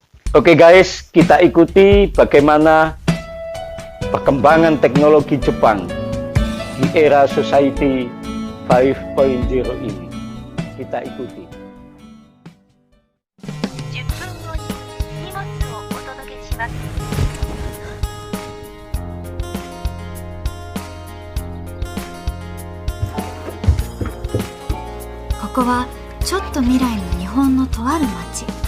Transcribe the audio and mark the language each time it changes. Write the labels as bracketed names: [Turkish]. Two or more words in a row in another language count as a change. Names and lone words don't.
[Indonesian] Oke guys, kita ikuti bagaimana perkembangan teknologi Jepang di era Society 5.0 ini. Kita ikuti. [Japanese] 10 分後に荷物をお届けします。ここはちょっと未来の日本のとある町。